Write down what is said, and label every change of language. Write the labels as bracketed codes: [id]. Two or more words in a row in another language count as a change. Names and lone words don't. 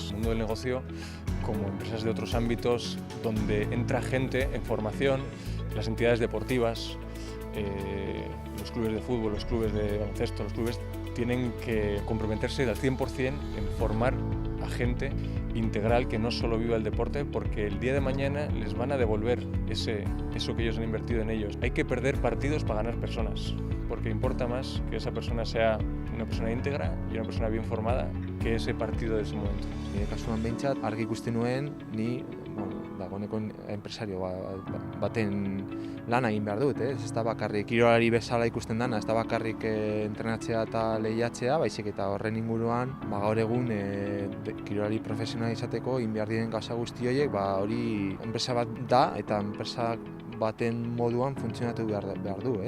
[es] El mundo del negocio, como empresas de otros ámbitos, donde entra gente en formación, las entidades deportivas, los clubes de fútbol, los clubes de baloncesto, los clubes tienen que comprometerse al 100% en formar a gente integral que no solo viva el deporte, porque el día de mañana les van a devolver eso que ellos han invertido en ellos. Hay que perder partidos para ganar personas, porque importa más que esa persona sea una persona íntegra y una persona bien formada que ese partido de ese momento. [eu] Nire kasuan behintzat argi ikusten nuen ni dagoeneko enpresario baten lana egin behar dut, ez da bakarrik kirolari bezala ikusten dana, ez da bakarrik entrenatzea eta lehiatzea, baizik eta horren inguruan gaur egun kirolari profesionala izateko egin behar diren gauza guzti horiek, hori enpresa bat da eta enpresa baten moduan funtzionatu behar du, ez?